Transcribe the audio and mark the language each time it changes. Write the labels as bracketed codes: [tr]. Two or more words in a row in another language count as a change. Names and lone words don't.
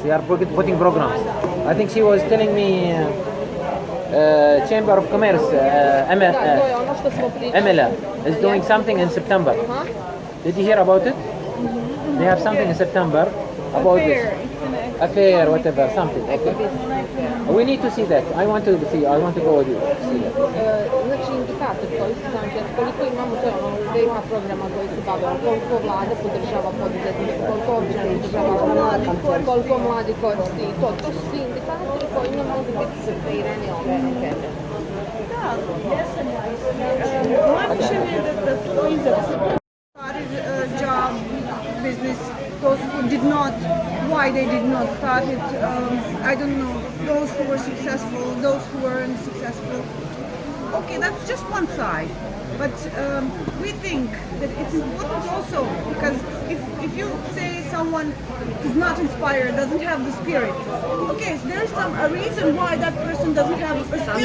[en] They are putting programs. I think she was telling me Chamber of Commerce, Amela, is doing something in September. Did you hear about it? They have something in September about this. Affair, whatever, something. Okay. We need to see that. I want to go with you. See that. [bs] Znači indikator koji su znači koliko imamo da ima programa koji se bave, koliko vlada podržava poduzetnike, koliko općina podržava mladi, koliko mladi koristi i to su svi indikatori koji ne mogu biti seprirani ove ankete. Moje mišljenje je da [en] those started a job, business, those who did not, why they did not start it, I don't know, those who were successful, those who weren't successful. Okay, that's just one side, but we think that it's important also, because if you say someone is not inspired, doesn't have the spirit, okay, so there's a reason why that person doesn't have a spirit.